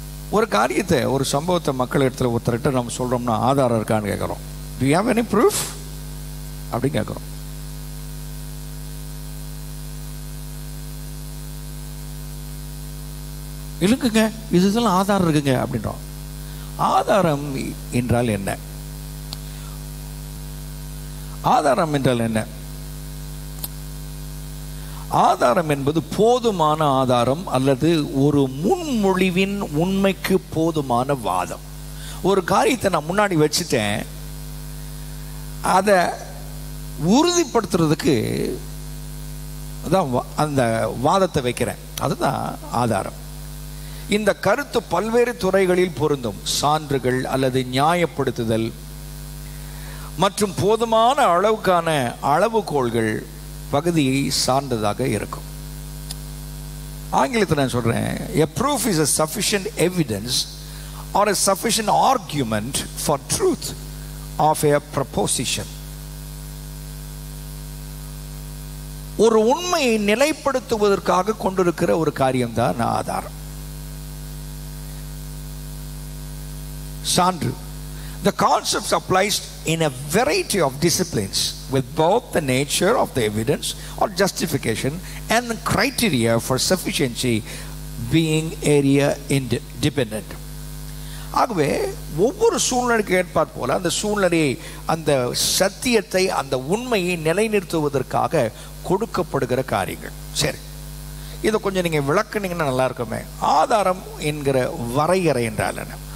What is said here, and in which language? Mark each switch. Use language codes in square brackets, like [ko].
[ta] ஒரு காரியத்தை, ஒரு சம்பவத்தை மக்கள் இடத்துல ஒருத்தர்கிட்ட நம்ம சொல்கிறோம்னா ஆதாரம் இருக்கான்னு கேட்குறோம். [en] Do you have any proof [ta] அப்படின்னு கேட்குறோம். இல்லைங்க இதெல்லாம் ஆதாரம் இருக்குங்க அப்படின்றோம். ஆதாரம் என்றால் என்ன? ஆதாரம் என்றால் என்ன? ஆதாரம் என்பது போதுமான ஆதாரம் அல்லது ஒரு முன்மொழிவின் உண்மைக்கு போதுமான வாதம். ஒரு காரியத்தை நான் முன்னாடி வச்சுட்டேன், அதை உறுதிப்படுத்துறதுக்கு அதான் அந்த வாதத்தை வைக்கிறேன், அதுதான் ஆதாரம். இந்த கருத்து பல்வேறு துறைகளில் பொருந்தும். சான்றுகள் அல்லது நியாயப்படுத்துதல் மற்றும் போதுமான அளவுக்கான அளவுகோல்கள் பகுதியை சார்ந்ததாக இருக்கும். ஆங்கிலத்தில் நான் சொல்றேன், [en] a proof is a sufficient evidence or a sufficient argument for truth of a proposition. [ta] ஒரு உண்மையை நிலைப்படுத்துவதற்காக கொண்டிருக்கிற ஒரு காரியம்தான் ஆதாரம், சான்று. [en] The concept applies in a variety of disciplines with both the nature of the evidence or justification and the criteria for sufficiency being area independent. [ta] ஆகவே ஒவ்வொரு சூழ்நிலைக்கு ஏற்பாற் போல அந்த சூழ்நிலையை, அந்த சத்தியத்தை, அந்த உண்மையை நிலைநிறுத்துவதற்காக கொடுக்கப்படுகிற காரியங்கள். சரி, இதை கொஞ்சம் நீங்கள் விளக்குனீங்கன்னா நல்லா இருக்குமே. ஆதாரம் என்கிற வரையறை என்றால் என்ன?